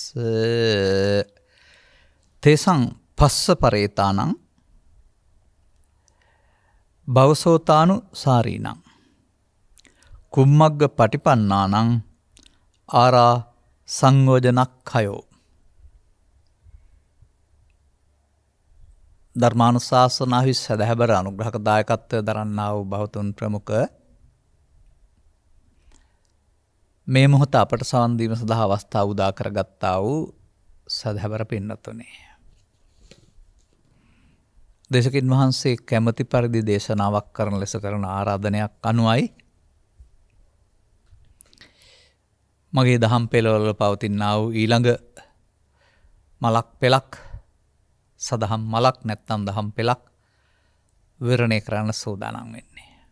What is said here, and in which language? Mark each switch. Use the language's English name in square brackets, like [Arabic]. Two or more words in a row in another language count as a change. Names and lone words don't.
[Pali] තේසං පස්ස පරේතානං භවසෝතානු සාරීනං කුම්මග්ග පටිපන්නානං ආරා සංයෝජනක්ඛයෝ. [Sinhala] ධර්මානුශාසනාහි සදහැබර අනුග්‍රහක දායකත්වය දරන්නා වූ බෞතුන් ප්‍රමුඛ මේ මොහොත අපට සවන් දීම සඳහා අවස්ථාව උදා කරගත්තා වූ සදහැබර පින්නතුනි. දේශකින් වහන්සේ කැමැති පරිදි දේශනාවක් කරන ලෙස කරන ආරාධනයක් අනුවයි මගේ දහම් පෙළවල පවතිනා වූ ඊළඟ මලක් පෙළක් සදහම් මලක් නැත්නම් දහම් පෙළක් විවරණය කරන්න සූදානම් වෙන්නේ.